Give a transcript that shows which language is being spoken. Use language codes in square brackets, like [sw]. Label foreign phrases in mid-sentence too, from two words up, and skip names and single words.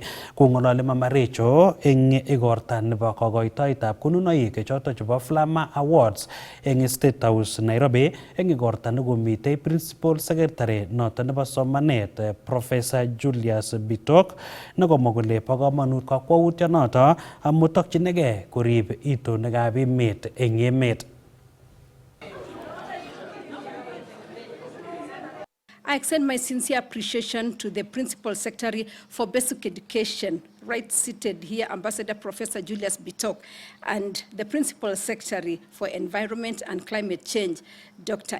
[kln] Kong'ololi Mama Rachel eng igorta nebo kokoitoetab konunoik chotok chebo Flama Awards eng State House Nairobi, eng igorta nekomitei [en] Principal Secretary [kln] noton nebo somanet Professor Julius Bitok, nekomwa kole bo komonut kakwautyonoto amu tokchinigei korib itonwekab emet eng emet. [en] I extend my sincere appreciation to the Principal Secretary for Basic Education, right seated here, Ambassador Professor Julius Bitok, and the Principal Secretary for Environment and Climate Change, Dr.